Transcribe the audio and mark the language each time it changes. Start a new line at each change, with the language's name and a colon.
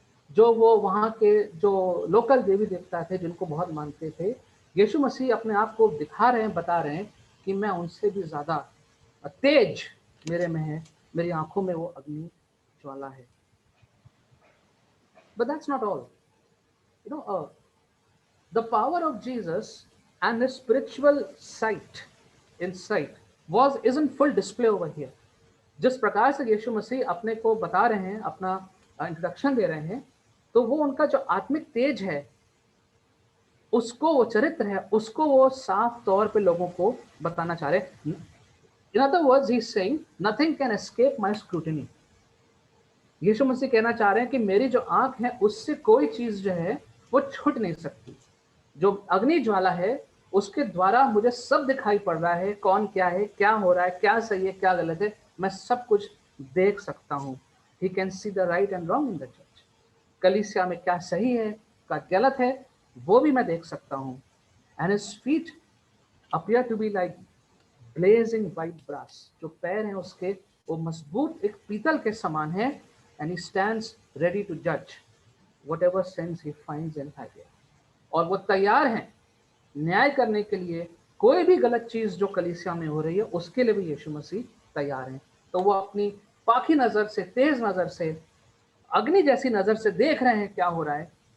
Hindi: जो वो वहाँ के जो लोकल देवी देवता थे जिनको बहुत मानते थे, यीशु मसीह अपने आप को दिखा रहे हैं, बता रहे हैं कि मैं उनसे भी ज्यादा तेज मेरे में है, मेरी आंखों में वो अग्नि ज्वाला है.
English: But that's not all. The power of Jesus and his spiritual insight is in full display over here.
Hindi: जिस प्रकार से यीशु मसीह अपने को बता रहे हैं, अपना इंट्रोडक्शन दे रहे हैं, तो वो उनका जो आत्मिक तेज है, उसको वो चरित्र है, उसको वो साफ तौर पे लोगों को बताना चाह रहे हैं.
English: In other words, he's saying, nothing can escape my scrutiny.
Hindi: यीशु मसीह कहना चाह रहे हैं कि मेरी जो आंख है उससे कोई चीज जो है वो छूट नहीं सकती. जो अग्नि ज्वाला है उसके द्वारा मुझे सब दिखाई पड़ रहा है, कौन क्या है, क्या हो रहा है, क्या सही है, क्या गलत है, मैं सब कुछ देख सकता हूँ.
English: He can see the right and wrong in the church.
Hindi: कलीसिया में क्या सही है, क्या गलत है, वो भी मैं देख सकता हूँ.
English: And his feet appear to be like blazing white brass.
Hindi: जो पैर हैं उसके वो मजबूत एक पीतल के समान है.
English: And he stands ready to judge whatever sins he finds in Thyatira.
Hindi: और वो तैयार हैं न्याय करने के लिए. कोई भी गलत चीज जो कलीसिया में हो रही है उसके लिए भी यीशु मसीह तैयार हैं. तो वो अपनी पाखी नजर से, तेज नजर से, अग्नि जैसी नजर से देख रहे हैं क्या हो रहा है.